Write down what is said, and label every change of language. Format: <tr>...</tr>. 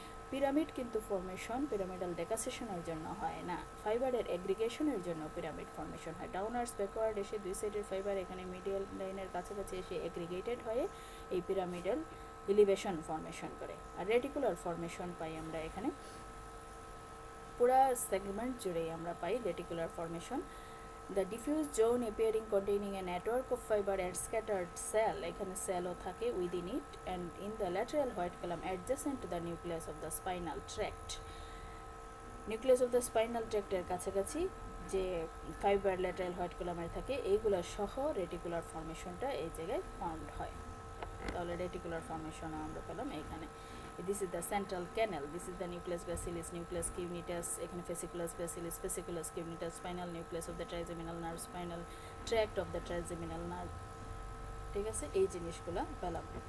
<bn>Pyramid কিন্তু formation pyramidal ডেকাসেশনের জন্য হয় না, ফাইবারের এগ্রিগেশনের জন্য পিরামিড ফর্মেশন হয়। ডাউনার্স ব্যাকওয়ার্ড এসে দুই সাইডের ফাইবার এখানে মিডিয়াল লাইনের কাছাকাছি এসে এগ্রিগেটেড হয়ে এই পিরামিডাল ইলিভেশন ফর্মেশন করে। আর রেটিকুলার ফর্মেশন পাই আমরা এখানে, পুরা সেগমেন্ট জুড়েই আমরা পাই reticular formation.</bn> <en>The diffuse zone appearing containing a network of fiber and scattered cell,</en> <bn>এখানে cellও থাকে</bn> <en>within it, and in the lateral white column adjacent to the nucleus of the spinal tract, nucleus of the spinal tract</en> <bn>এর কাছাকাছি যে fibre lateral white কলামের থাকে এইগুলো সহ reticular ফর্মেশনটা এই জায়গায় ফাউন্ড হয়। তাহলে রেটিকুলার ফর্মেশনও আমরা পেলাম এইখানে।</bn> <en>This is the central canal, this is the nucleus gracilis, nucleus cuneatus, এখানে fasciculus gracilis, fasciculus cuneatus, spinal nucleus of the trigeminal nerve, spinal tract of the trigeminal nerve,</en> <bn>ঠিক আছে, এই জিনিসগুলো পেলাম।</bn>